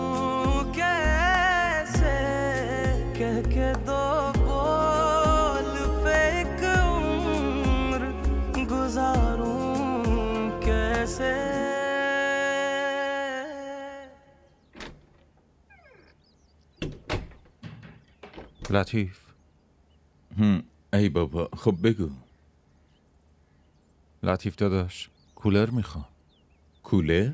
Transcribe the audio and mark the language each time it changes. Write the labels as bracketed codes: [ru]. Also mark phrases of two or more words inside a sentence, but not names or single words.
[hi] कैसे, कह के दो बोल पे एक उम्र गुजारूं कैसे. [fa] لطیف. ای بابا، خب بگو. لطیف داداش، کولر میخوام. کولر؟